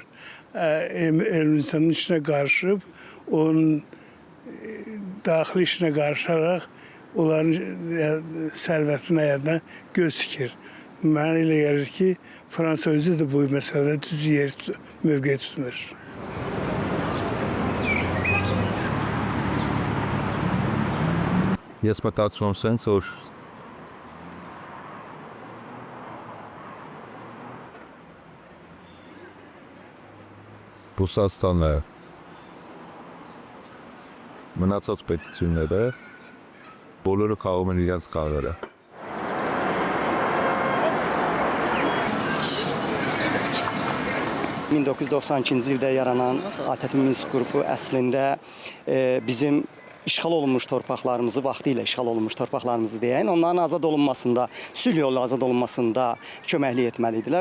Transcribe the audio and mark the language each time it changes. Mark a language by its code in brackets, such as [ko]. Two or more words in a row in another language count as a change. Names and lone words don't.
[az] Ermənistanın işinə qarışıb, onun daxili işinə qarışaraq, onların sərvətinə yərdən göz tikir. Mənə elə gəlir ki, Fransa özü də bu məsələdə düz mövqe tutmur. [hy] Ես մտածում եմ սենց, որ Ռուսաստանը մնացած պետությունները բոլորը քաղում են իրենց կարերը։ [az] 1992-ci ildə yaranan ATƏT Minsk qrupu əslində bizim işğal olunmuş torpaqlarımızı, vaxtilə işğal olunmuş torpaqlarımızı deyən, onların azad olunmasında, sülh yolu azad olunmasında köməklik etməliydilər.